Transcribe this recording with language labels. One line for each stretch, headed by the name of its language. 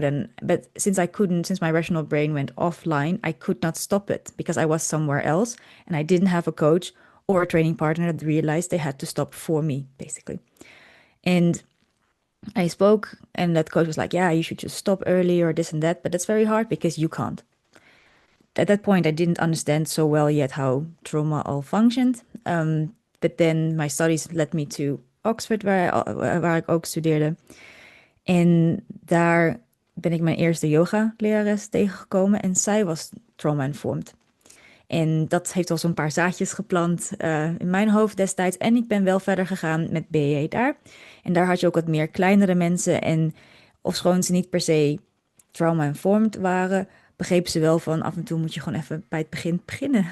English: then, but since my rational brain went offline, I could not stop it because I was somewhere else and I didn't have a coach or a training partner that realized they had to stop for me, basically. And I spoke, and that coach was like, yeah, you should just stop early or this and that. But that's very hard because you can't. At that point, I didn't understand so well yet how trauma all functioned. But then my studies led me to Oxford,
Dutch: waar ik ook studeerde. En daar ben ik mijn eerste yoga-lerares tegengekomen. En zij was trauma-informed. En dat heeft al zo'n paar zaadjes geplant in mijn hoofd destijds. En ik ben wel verder gegaan met BJJ daar. En daar had je ook wat meer kleinere mensen. En ofschoon ze niet per se trauma-informed waren, begrepen ze wel van af en toe moet je gewoon even bij het begin beginnen.